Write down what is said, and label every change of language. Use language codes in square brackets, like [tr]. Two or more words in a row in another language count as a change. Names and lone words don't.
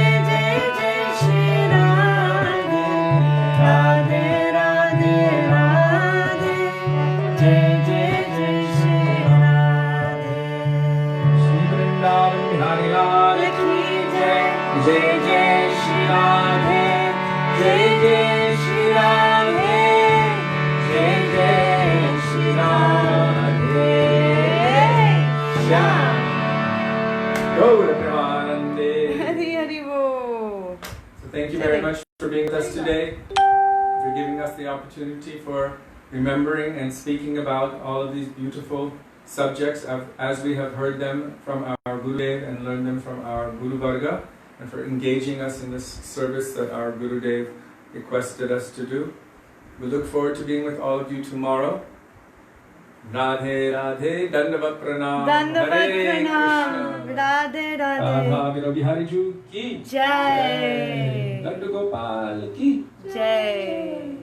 [hi] जय जय श्री राधे, राधे राधे राधे, जय जय जय श्री राधे, श्री वृंदावन बिहारी लाल की जय, जय जय श्री राधे, जय जय श्री राधे, जय जय श्री राधे, श्याम गौर प्रेमानंदे, हरि हरि बोल. [en] So thank you very much for being with us today, for giving us the opportunity for remembering and speaking about all of these beautiful subjects as we have heard them from our Gurudev and learned them from our Guru Varga, and for engaging us in this service that our Gurudev requested us to do. We look forward to being with all of you tomorrow. [hi] राधे राधे, दंडवत प्रणाम, Dandavat Hare Pranam, Krishna, राधे राधे, राधा बिहारी जू की Jai, दंडा गोपाल की Jai.